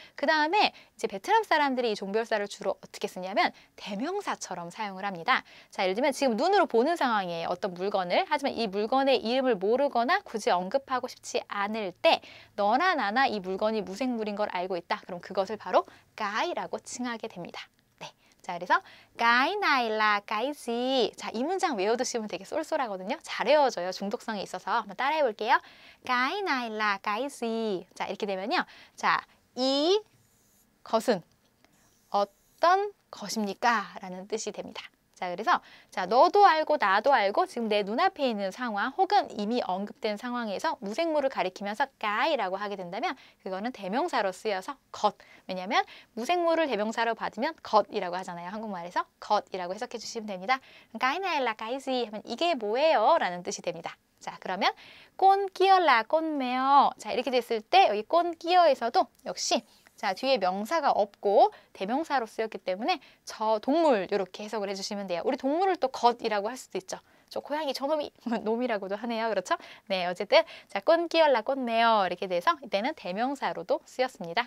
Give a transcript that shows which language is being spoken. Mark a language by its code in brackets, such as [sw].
[ko] 그 다음에 이제 베트남 사람들이 이 종별사를 주로 어떻게 쓰냐면 대명사처럼 사용을 합니다. 자, 예를 들면 지금 눈으로 보는 상황이에요. 어떤 물건을. 하지만 이 물건의 이름을 모르거나 굳이 언급하고 싶지 않을 때 너나 나나 이 물건이 무생물인 걸 알고 있다. 그럼 그것을 바로 까이라고 칭하게 됩니다. 네. 자, 그래서 [vi] cái này là cái gì? [ko] 자, 이 문장 외워두시면 되게 쏠쏠하거든요. 잘 외워져요. 중독성이 있어서. 한번 따라해 볼게요. [vi] cái này là cái gì? [ko] 자, 이렇게 되면요. 자, 이 것은 어떤 것입니까? 라는 뜻이 됩니다. 자, 그래서 자, 너도 알고 나도 알고 지금 내 눈앞에 있는 상황 혹은 이미 언급된 상황에서 무생물을 가리키면서 까이라고 하게 된다면 그거는 대명사로 쓰여서 것. 왜냐하면 무생물을 대명사로 받으면 것이라고 하잖아요. 한국말에서 것이라고 해석해 주시면 됩니다. [vi] cái này là cái gì [ko] 하면 이게 뭐예요? 라는 뜻이 됩니다. 자, 그러면 [vi] con kia là con mèo. [ko] 자, 이렇게 됐을 때 여기 con kia에서도 역시 자, 뒤에 명사가 없고 대명사로 쓰였기 때문에 저 동물 이렇게 해석을 해주시면 돼요. 우리 동물을 또 것이라고 할 수도 있죠. 저 고양이 저놈이 놈이라고도 하네요. 그렇죠? 네, 어쨌든 자, 꼰끼얼라 꼰메어 이렇게 돼서 이때는 대명사로도 쓰였습니다.